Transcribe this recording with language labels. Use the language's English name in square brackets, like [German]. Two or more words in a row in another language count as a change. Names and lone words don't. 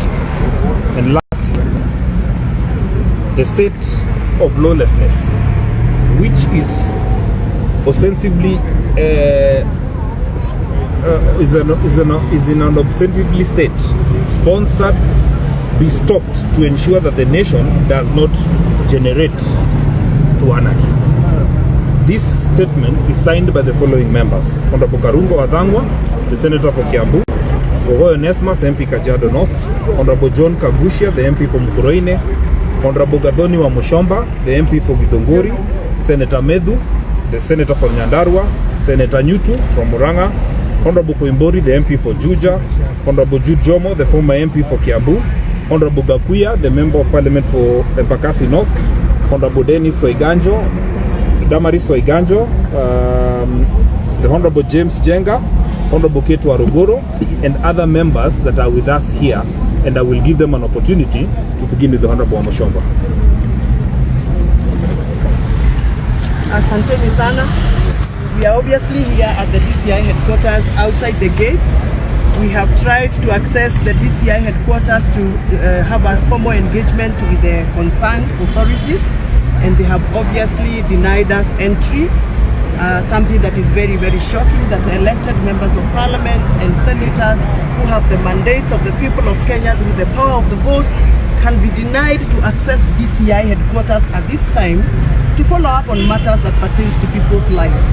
[English] And lastly, the state of lawlessness, which is ostensibly is in an ostensibly state sponsored, be stopped to ensure that the nation does not generate to anarchy. This statement is signed by the following members: Honorable Karungo Wadhangwa, the Senator for Kiambu; Ogoyo Nesmas, MP Kajiado North; Honorable John Kagushia, the MP for Mukuroine; Honorable Gadoni wa Mushomba, the MP for Githunguri; Senator Medhu, the Senator for Nyandarua; Senator Nyutu from Murang'a; Honorable Koimbori, the MP for Juja; Honorable Jude Jomo, the former MP for Kiambu; Honorable Gakuya, the Member of Parliament for Embakasi North; Honorable Dennis Waiganjo, Damaris Waiganjo, the Honorable James Jenga, Honorable Ketu Arugoro, and other members that are with us here, and I will give them an opportunity to begin with the Honorable Mushomba. [Swahili] Asanteni sana. [English] We are obviously here at the DCI headquarters outside the gate. We have tried to access the DCI headquarters to have a formal engagement with the concerned authorities, and they have obviously denied us entry. Something that is very, very shocking, that elected members of parliament and senators who have the mandate of the people of Kenya with the power of the vote can be denied to access DCI headquarters at this time to follow up on matters that pertains to people's lives.